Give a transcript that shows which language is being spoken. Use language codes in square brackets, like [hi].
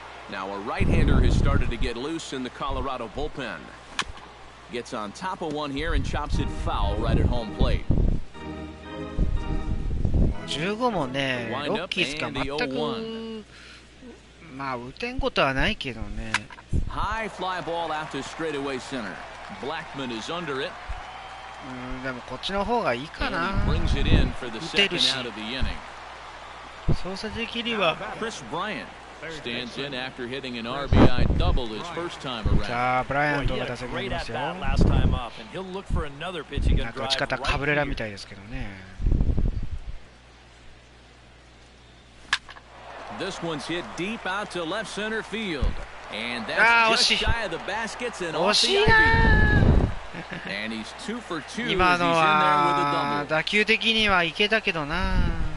[en] Now a right-hander has started to get loose in the Colorado bullpen. Gets on top of one here and chops it foul right at home plate. [ja] 15もね、ロッキーズが全くまあ打てんことはないけどね。 [en] High fly ball after straightaway center. Blackman is under it. [ja] でもこっちの方がいいかな。打てるし。操作的には。 [en] Chris Bryant stands in after hitting an RBI double his first time around. [ja] さあブライアントが打席にいますよ。なんか打ち方カブレラみたいですけどね。 [en] This one's hit deep out to left center field, and that's just shy of the baskets and off the ivy. And he's 2 for 2. [ja] 今のは打球的にはいけたけどな。